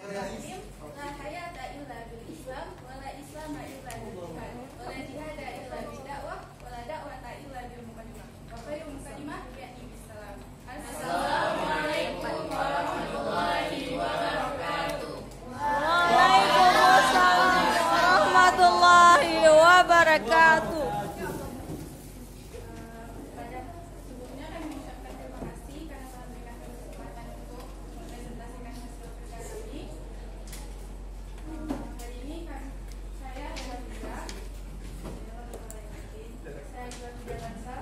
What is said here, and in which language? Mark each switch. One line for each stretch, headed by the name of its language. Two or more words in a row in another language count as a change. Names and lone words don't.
Arabic: بسم الله الرحمن الرحيم. لا حياة إلا بالإسلام، ولا إسلام إلا بالقرآن، ولا جهاد إلا بالدعوة، ولا دعوة إلا بالمقدمة. وخير مقدمة يعني بالسلام. السلام عليكم ورحمة الله وبركاته. وعليكم السلام ورحمة الله وبركاته.
Indonesian: Sebelumnya kami mengucapkan terima kasih karena telah memberikan kesempatan untuk mempresentasikan hasil kerja kami. Hari ini saya adalah Bunda. Saya juga Bunda Bansal.